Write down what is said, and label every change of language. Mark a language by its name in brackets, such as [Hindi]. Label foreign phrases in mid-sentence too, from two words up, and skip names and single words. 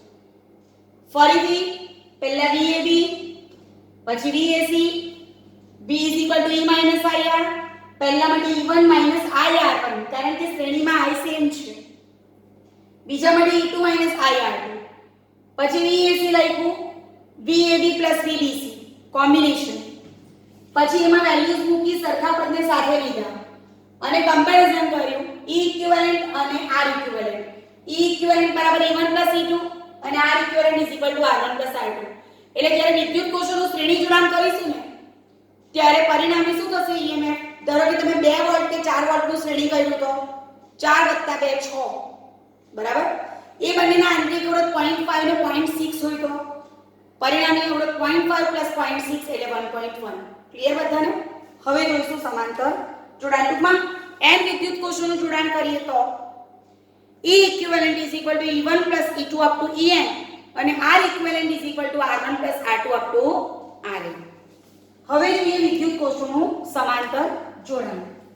[Gujarati] ફરીથી પહેલા VAB પછી VAC B = E - IR પહેલા માટે E1 - IR1 કારણ કે શ્રેણીમાં I સેમ છે બીજા માટે E2 - IR2 પછી VAC લખ્યું VAB + VBC કોમ્બિનેશન પછી એમાં વેલ્યુઝ મૂકી સરખા પદને સાથે લીધા અને કમ્પેરીઝન કર્યું [English] E equivalent [Gujarati] અને [English] R equivalent E equivalent [Gujarati] બરાબર E1 + E2 અને [English] R equivalent [Gujarati] = R1 + R2 એટલે જ્યારે વિદ્યુત કોષોનું શ્રેણી જોડાણ કરીશું ને ત્યારે પરિણામી શું થશે EMF ધારો કે તમે 2 વોલ્ટ કે 4 વોલ્ટનું શ્રેણી કર્યું તો 4 + 2 6 બરાબર એ બંનેના આંતરિક અવરોધ 0.5 ને 0.6 હોય તો પરિણામી અવરોધ 0.5 + 0.6 એટલે 1.1 ક્લિયર બધાને હવે જોઈશું સમાંતર જોડાણ ટૂંકમાં n વિદ્યુત કોષોનું જોડાણ કરીએ તો [English] E equivalent = E1 + E2 up to En [Gujarati] અને [English] R equivalent = R1 + R2 up to Rn [Gujarati] હવે જોઈએ વિદ્યુત કોષોનું સમાંતર જોડાણ